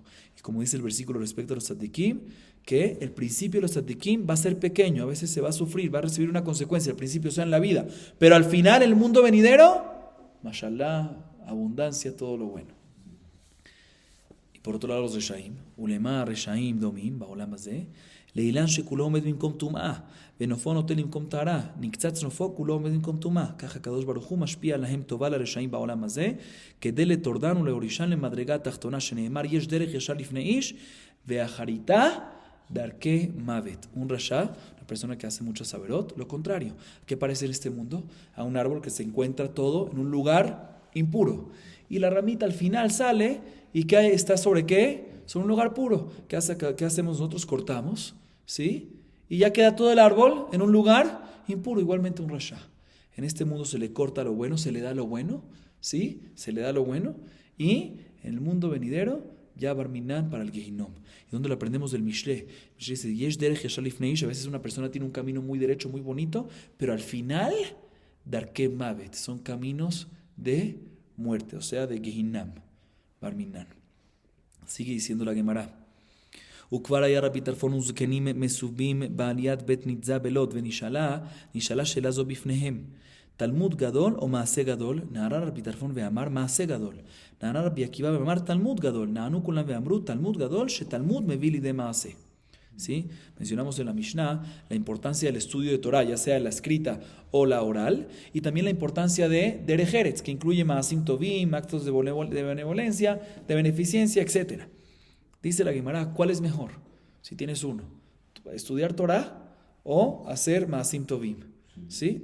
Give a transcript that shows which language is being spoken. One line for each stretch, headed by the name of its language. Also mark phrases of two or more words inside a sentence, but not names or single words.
Spanish: Y como dice el versículo respecto a los tzadikim, que el principio de los tzadikim va a ser pequeño, a veces se va a sufrir, va a recibir una consecuencia, al principio sea en la vida, pero al final el mundo venidero, mashallah, abundancia, todo lo bueno. Y por otro lado los reshaim,
Hebrew: ולמה רשעים דומים, בעולם הזה, לאילן שכולו עומד במקום טומאה, ונופו נוטה למקום טהרה, נקצץ נופו כולו עומד במקום טומאה. ככה הקדוש ברוך הוא משפיע להם טובה לרשעים בעולם הזה, כדי לטורדן ולהורישן למדרגה התחתונה, שנאמר, יש דרך ישר לפני איש, ואחריתה דרכי מוות.
Spanish: Un rasha, una persona que hace mucho saberot, lo contrario. ¿Qué parece en este mundo? A un árbol que se encuentra todo en un lugar impuro. Y la ramita al final sale, ¿y qué está sobre qué? Sobre un lugar puro. ¿Qué hacemos nosotros? Cortamos, ¿sí? Y ya queda todo el árbol en un lugar impuro. Igualmente un rasha. En este mundo se le corta lo bueno, se le da lo bueno, ¿sí? Se le da lo bueno. Y en el mundo venidero, ya barminan para el Gehinom. ¿Y dónde lo aprendemos? Del Mishle.
Hebrew: Mishle dice, יש דרך ישר לפני איש.
Spanish: A veces una persona tiene un camino muy derecho, muy bonito, pero al final,
Hebrew: דרכי מוות.
Spanish: Son caminos de muerte, o sea, de Gehinam. Barminan. Sigue diciendo la Gemara.
Hebrew: וכבר היה רבי טרפון וזקנים מסובים בעליית בית ניצה בלוד, ונשאלה שאלה זו בפניהם. תלמוד גדול או מעשה גדול? נענה רבי טרפון ואמר מעשה גדול. נענה רבי עקיבא ואמר תלמוד גדול. נענו כולם ואמרו תלמוד גדול, שתלמוד מביא לידי מעשה. ¿Sí?
Spanish: Mencionamos en la Mishnah la importancia del estudio de Torah, ya sea la escrita o la oral, y también la importancia de
Hebrew: דרך ארץ,
Spanish: que incluye
Hebrew: מעשים טובים,
Spanish: actos de benevolencia, de beneficencia, etc. Dice la Gemara, ¿cuál es mejor? Si tienes uno, estudiar Torah o hacer
Hebrew: מעשים טובים,
Spanish: ¿sí?